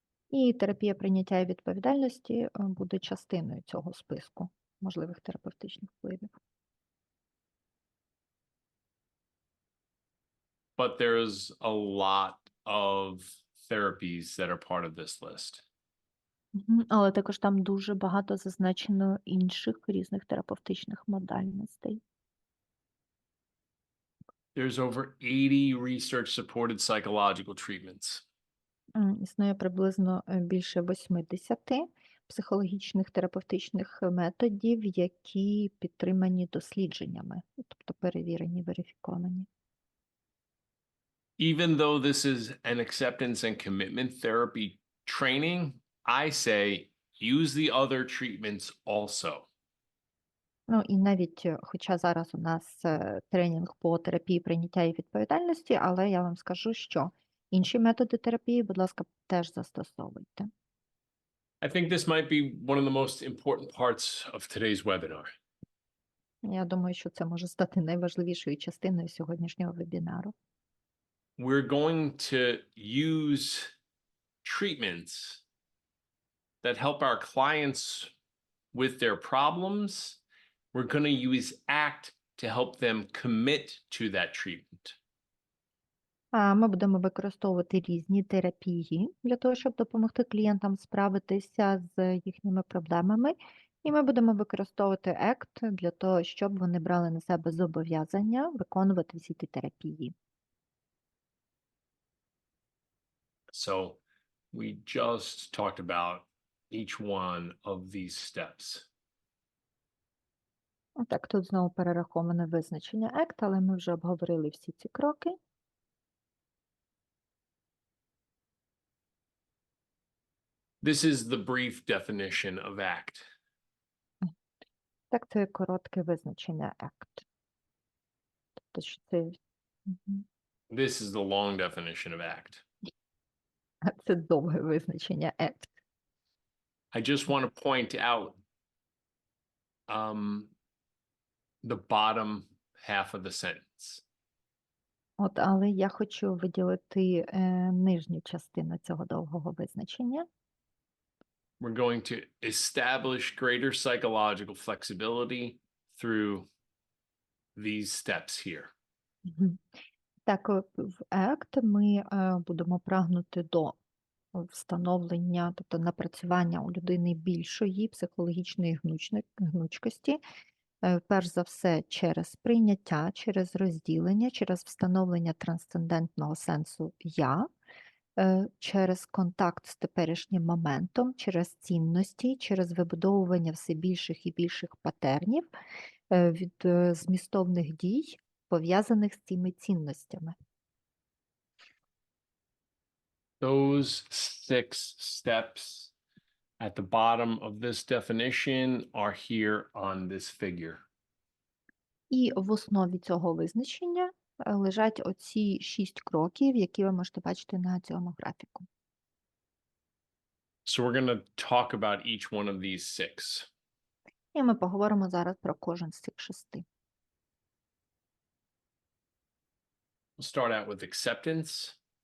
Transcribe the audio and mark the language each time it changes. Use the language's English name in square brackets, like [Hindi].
[Ukrainian] І терапія прийняття і відповідальності буде частиною цього списку можливих терапевтичних впливів. [English] But there's a lot of therapies that are part of this list. [Ukrainian] Але також там дуже багато зазначено інших різних терапевтичних модальностей. [English] There's over 80 research-supported psychological treatments. [Ukrainian] Існує приблизно більше 80 психологічних терапевтичних методів, які підтримані дослідженнями, тобто перевірені, верифіковані. [English] Even though this is an acceptance and commitment therapy training, I say use the other treatments also. [Ukrainian] Ну і навіть, хоча зараз у нас тренінг по терапії прийняття і відповідальності, але я вам скажу, що інші методи терапії, будь ласка, теж застосовуйте. [English] I think this might be one of the most important parts of today's webinar. [Ukrainian] Я думаю, що це може стати найважливішою частиною сьогоднішнього вебінару. [English] We're going to use treatments that help our clients with their problems. We're going to use ACT to help them commit to that treatment. [Ukrainian] Ми будемо використовувати різні терапії для того, щоб допомогти клієнтам справитися з їхніми проблемами. І ми будемо використовувати ACT для того, щоб вони брали на себе зобов'язання виконувати всі ті терапії. [English] So we just talked about each one of these steps. [Ukrainian] Так, тут знову перераховане визначення ACT, але ми вже обговорили всі ці кроки. [English] This is the brief definition of ACT. [Ukrainian] Так, це коротке визначення ACT. То що це, Мгм. [English] This is the long definition of ACT. [Ukrainian] Це довге визначення act. [English] I just want to point out the bottom half of the sentence. [Ukrainian] От, але я хочу виділити нижню частину цього довгого визначення. [English] We're going to establish greater psychological flexibility through these steps here. Мгм. [Ukrainian] Так, в ACT ми будемо прагнути до встановлення, тобто напрацювання у людини більшої психологічної гнучкості, перш за все через прийняття, через розділення, через встановлення трансцендентного сенсу «я», через контакт з теперішнім моментом, через цінності, через вибудовування все більших і більших патернів від змістовних дій, пов'язаних з цими цінностями. [English] Those 6 steps at the bottom of this definition are here on this figure. [Ukrainian] І в основі цього визначення лежать оці 6 кроків, які ви можете бачити на цьому графіку. [English] So we're going to talk about each one of these 6. [Ukrainian] І ми поговоримо зараз про кожен з цих 6. [English] We'll start out with acceptance.